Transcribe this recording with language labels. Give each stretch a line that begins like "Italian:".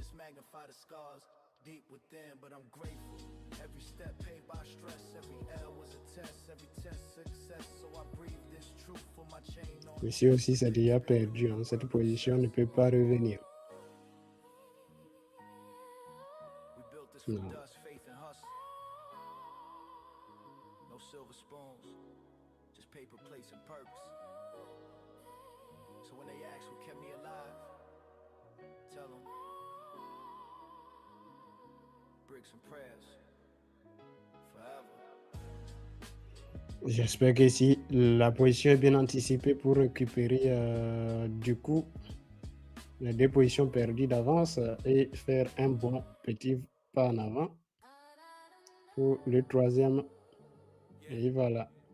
English: Magnify the scars deep within, but I'm grateful. Every step paid by stress, every L was a test, every test success. So I breathe this truth for my chain on.
French: Ici aussi, c'est déjà perdu. Hein. Cette position ne peut pas revenir.
English: We built this with
French: Non.
English: dust, faith and hustle. No silver spoons, just paper plates and perks. So when they ask what kept me alive, tell them bricks and prayers forever.
French: J'espère qu'ici, la position est bien anticipée pour récupérer du coup les deux positions perdues d'avance et faire un bon petit pas en avant pour le troisième. Et voilà.